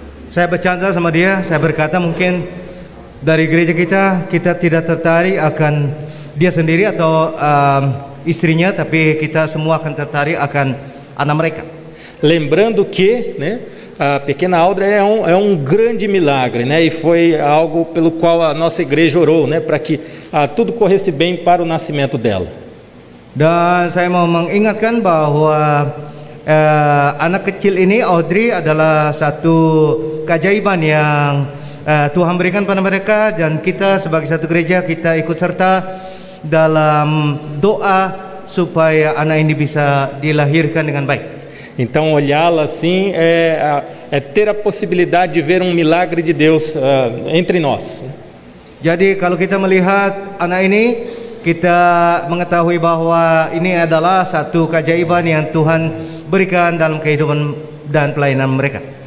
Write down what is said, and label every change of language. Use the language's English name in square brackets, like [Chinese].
[Indonesian] Saya bercanda sama dia, saya berkata mungkin dari gereja kita tidak tertarik akan dia sendiri atau istrinya, tapi kita semua akan tertarik akan anak mereka. [Portuguese] Lembrando que, né, a pequena Audrey é um grande milagre, né, e foi algo pelo qual a nossa igreja orou, né, para que tudo corresse bem para o nascimento dela. [Indonesian] Dan saya mau mengingatkan bahwa anak kecil ini Audrey adalah satu keajaiban yang Tuhan berikan pada mereka, dan kita sebagai satu gereja kita ikut serta dalam doa supaya anak ini bisa dilahirkan dengan baik. [Portuguese] Então olhá-la assim é ter a possibilidade de ver um milagre de Deus entre nós. [Indonesian] Jadi kalau kita melihat anak ini, kita mengetahui bahwa ini adalah satu keajaiban yang Tuhan berikan dalam kehidupan dan pelayanan mereka.